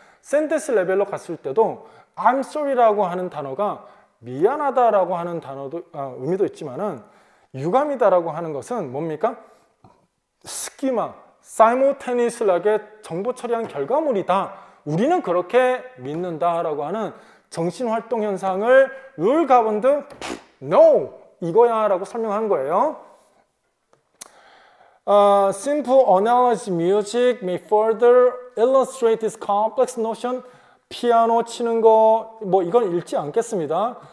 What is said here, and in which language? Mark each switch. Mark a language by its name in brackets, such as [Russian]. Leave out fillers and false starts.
[Korean] 센텐스 레벨로 갔을 때도 [English] I'm sorry [Korean] 라고 하는 단어가 미안하다라고 하는 단어도 의미도 있지만은 유감이다라고 하는 것은 뭡니까? 스키마, 사이모테니스하게 정보 처리한 결과물이다. 우리는 그렇게 믿는다라고 하는 정신활동 현상을 룰 가본드 no 이거야라고 설명한 거예요. [English] Simple analogy music may further illustrate this complex notion. [Korean] 피아노 치는 거 뭐 이건 읽지 않겠습니다.